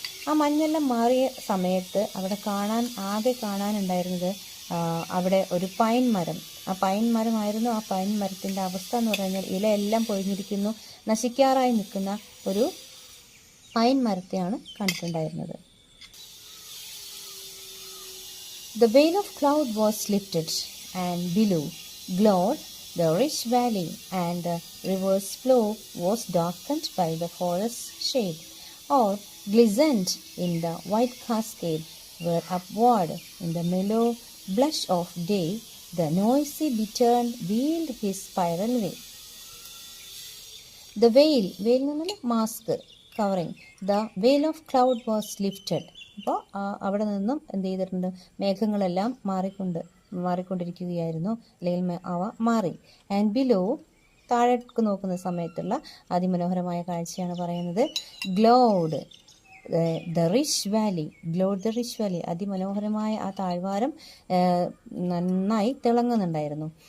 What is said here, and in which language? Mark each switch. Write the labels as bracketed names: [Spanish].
[Malayalam] ആ മഞ്ഞെല്ലാം മാറിയ സമയത്ത് അവിടെ ആകെ കാണാനുണ്ടായിരുന്നത് അവിടെ ഒരു പൈൻ മരം. ആ പൈൻ മരമായിരുന്നു. ആ പൈൻ മരത്തിൻ്റെ അവസ്ഥ എന്ന് പറഞ്ഞാൽ ഇലയെല്ലാം പൊഴിഞ്ഞിരിക്കുന്നു, നശിക്കാറായി നിൽക്കുന്ന ഒരു pine മരത്തെയാണ് കണ്ടിട്ടുണ്ടായിരുന്നത്. [English] The veil of cloud was lifted, and below glowed the rich valley, and the river's flow was darkened by the forest shade, or glistened in the white cascade, where upward in the mellow blush of day the noisy bittern wheeled his spiral way. The veil [Malayalam] എന്ന് പറഞ്ഞാൽ mask, covering. [English] The veil of cloud was lifted. [Malayalam] അപ്പോൾ അവിടെ നിന്നും എന്ത് ചെയ്തിട്ടുണ്ട്, മേഘങ്ങളെല്ലാം മാറിക്കൊണ്ടിരിക്കുകയായിരുന്നു, അല്ലെങ്കിൽ അവ മാറി. ആൻഡ് ബിലോ, താഴേക്ക് നോക്കുന്ന സമയത്തുള്ള അതിമനോഹരമായ കാഴ്ചയാണ് പറയുന്നത്. ഗ്ലോഡ് the rich Valley, ഗ്ലോഡ് the rich Valley, അതിമനോഹരമായ ആ താഴ്വാരം നന്നായി തിളങ്ങുന്നുണ്ടായിരുന്നു.